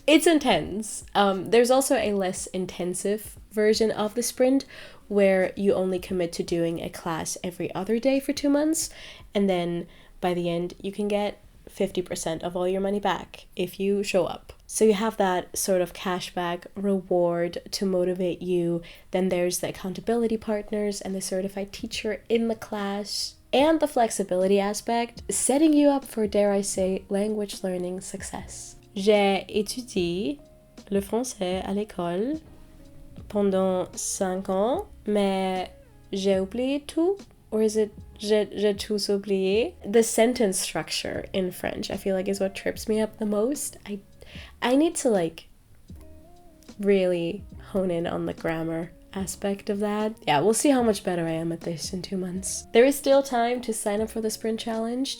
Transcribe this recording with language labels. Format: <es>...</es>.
<en>It's intense. There's also a less intensive version of the sprint where you only commit to doing a class every other day for 2 months, and then by the end you can get 50% of all your money back if you show up. So you have that sort of cashback reward to motivate you. Then there's the accountability partners and the certified teacher in the class, and the flexibility aspect, setting you up for, dare I say, language learning success.</en> <fr>J'ai étudié le français à l'école pendant 5 ans, mais j'ai oublié tout,</fr> <en>or is it</en> <fr>j'ai tout oublié?</fr> <en>The sentence structure in French, I feel like, is what trips me up the most. I need to really hone in on the grammar aspect of that. Yeah, we'll see how much better I am at this in 2 months. There is still time to sign up for the sprint challenge.</en>